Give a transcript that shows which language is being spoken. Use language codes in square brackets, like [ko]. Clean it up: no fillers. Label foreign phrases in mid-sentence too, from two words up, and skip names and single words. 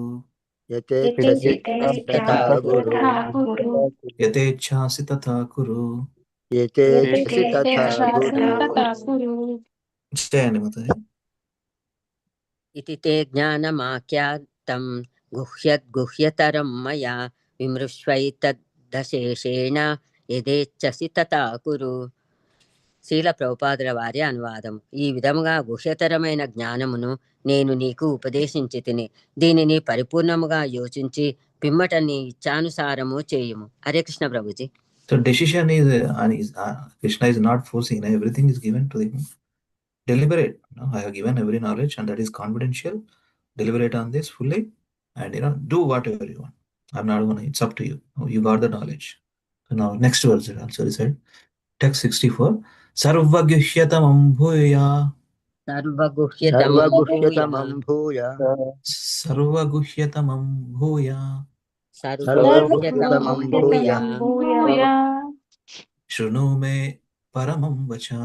[sa] यथेच्छसि तथा कुरु यथेच्छासि तथा कुरु. यथेच्छसि तथा कुरु [hi] जय माताजी. [sa] इति ते ज्ञानमाख्यातं गुह्यतरं मया विमृश्वैतद्दशेषेण यथेच्छसि तथा कुरु. [te] శీల ప్రభుపాదుల వారి అనువాదం. ఈ విధముగా గుహ్యతరమైన జ్ఞానమును నేను నీకు ఉపదేశించి తిని, దీనిని పరిపూర్ణముగా యోచించి పిమ్మట నీ ఇచ్చానుసారము చేయుము. హరే కృష్ణ ప్రభుజీ. [en] So decision is Krishna is not forcing. Everything is given to him. Deliberate. I have given every knowledge and that is confidential. Deliberate on this fully and do whatever you want. I'm not gonna. It's up to you. You got the knowledge. So now next verse also said. Text 64. [sa] सर्वगुह्यतमं भूय. సర్వగుహ్యతమం భూయ सर्वगुह्यतमं भूय. सर्वगुह्यतमं भूय शृणु मे परमं वच.